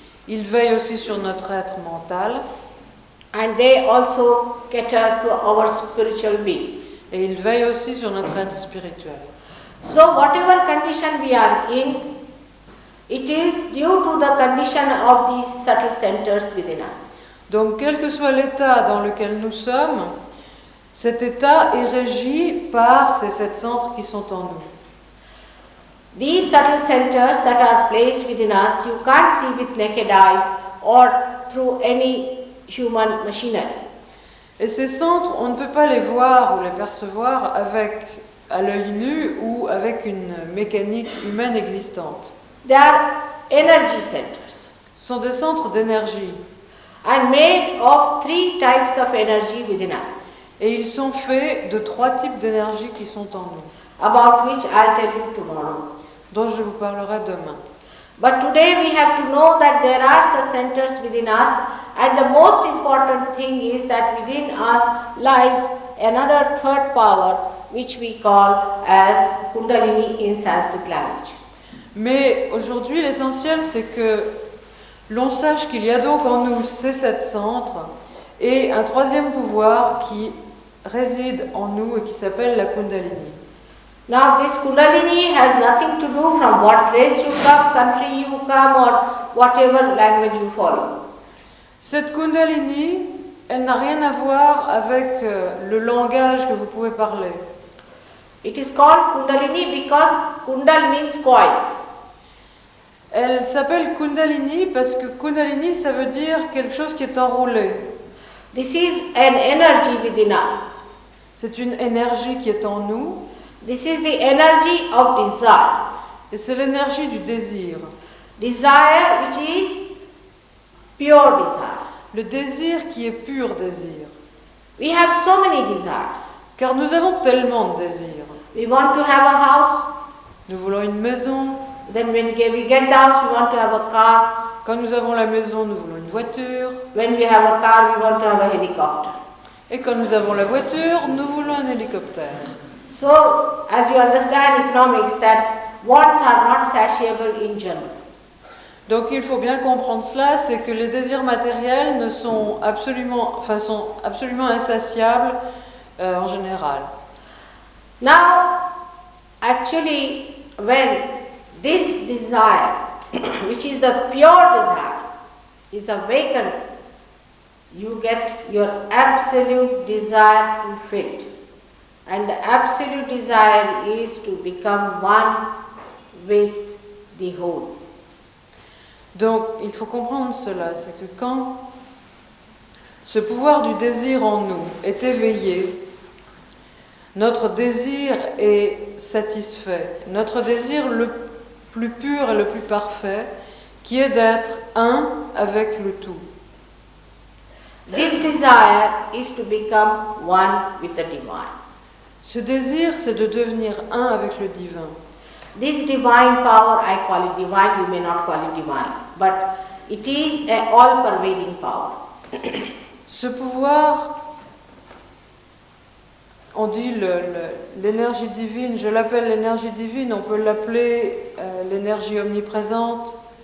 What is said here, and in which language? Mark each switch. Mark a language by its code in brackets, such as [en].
[fr] Ils veillent aussi sur notre être mental [en] And they also cater to our spiritual being. [fr] et ils veillent aussi sur notre être spirituel. [en] So whatever condition we are in, it is due to the condition of these subtle centers within us. [fr] Donc, quel que soit l'état dans lequel nous sommes, cet état est régi par ces 7 centres qui sont en nous. [en] These subtle centers that are placed within us, you can't see with naked eyes or through any human machinery. [fr] Et ces centres, on ne peut pas les voir ou les percevoir à l'œil nu ou avec une mécanique humaine existante. [en] They are energy centers [fr] Ce sont des centres d'énergie [en] and made of 3 types of energy within us, [fr] et ils sont faits de 3 types d'énergie qui sont en nous, [en] about which I'll tell you tomorrow. [fr] dont je vous parlerai demain. [en] But today we have to know that there are such centers within us, and the most important thing is that within us lies another third power which we call as Kundalini in Sanskrit language. [fr] Mais aujourd'hui, l'essentiel, c'est que l'on sache qu'il y a donc en nous ces 7 centres et un 3e pouvoir qui réside en nous et qui s'appelle la Kundalini. [en] Now this Kundalini has nothing to do from what race you come, country you come, or whatever language you follow. [fr] Cette Kundalini, elle n'a rien à voir avec le langage que vous pouvez parler. [en] It is called Kundalini because Kundal means coils. [fr] Elle s'appelle Kundalini parce que Kundalini, ça veut dire quelque chose qui est enroulé. [en] This is an energy within us. [fr] C'est une énergie qui est en nous [en] This is the energy of desire. [fr] et c'est l'énergie du désir. [en] Desire which is pure desire. [fr] Le désir qui est pur désir. [en] We have so many desires. [fr] Car nous avons tellement de désirs. [en] We want to have a house. [fr] Nous voulons une maison. [en] Then when we get the house, we want to have a car. [fr] Quand nous avons la maison, nous voulons une voiture. [en] When we have a car, we want to have a helicopter. [fr] Et quand nous avons la voiture, nous voulons un hélicoptère. [en] So, as you understand economics, that wants are not satiable in general. [fr] Donc il faut bien comprendre cela, c'est que les désirs matériels ne sont absolument insatiables en général. [en] Now, actually, when this desire, which is the pure desire, is awakened, you get your absolute desire fulfilled. And the absolute desire is to become one with the whole. [fr] Donc il faut comprendre cela, c'est que quand ce pouvoir du désir en nous est éveillé, notre désir est satisfait. Notre désir le plus pur et le plus parfait, qui est d'être un avec le tout. [en] This desire is to become one with the divine. [fr] Ce désir, c'est de devenir un avec le divin. [en] This divine power, I call it divine, you may not call it divine, but it is an all-pervading power. [fr] Ce pouvoir, on dit l'énergie divine, je l'appelle l'énergie divine, on peut l'appeler l'énergie omniprésente.